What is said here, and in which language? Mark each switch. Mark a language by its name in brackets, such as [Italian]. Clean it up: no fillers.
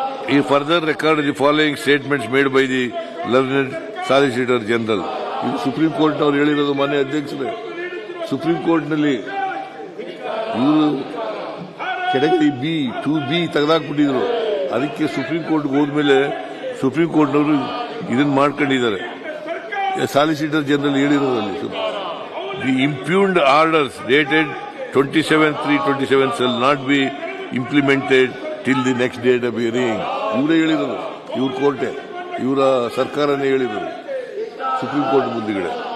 [English] He further recorded the following statements made by the learned Solicitor General. [Kannada] ಇದು supreme ಕೋರ್ಟ್ನವರು ಹೇಳಿರೋದು. ಮಾನ್ಯ ಅಧ್ಯಕ್ಷರೇ, supreme ಕೋರ್ಟ್ನಲ್ಲಿ ಇವರು ಕೆಟಗರಿ B ತೆಗೆದಾಕ್ಬಿಟ್ಟಿದ್ರು. ಅದಕ್ಕೆ ಸುಪ್ರೀಂ ಕೋರ್ಟ್ಗೆ ಹೋದ್ಮೇಲೆ ಸುಪ್ರೀಂ ಕೋರ್ಟ್ನವರು ಇದನ್ನು ಮಾಡ್ಕೊಂಡಿದ್ದಾರೆ. [English] solicitor general [Kannada] ಹೇಳಿರೋದಲ್ಲಿ [English] The impugned orders dated 27/3/27 shall not be implemented till the next date of hearing. [Kannada] ಇವರೇ ಹೇಳಿದರು, ಇವ್ರ ಕೋರ್ಟೆ, ಇವರ ಸರ್ಕಾರನೇ ಹೇಳಿದರು ಸುಪ್ರೀಂ ಕೋರ್ಟ್ ಮುಂದಿಗಡೆ.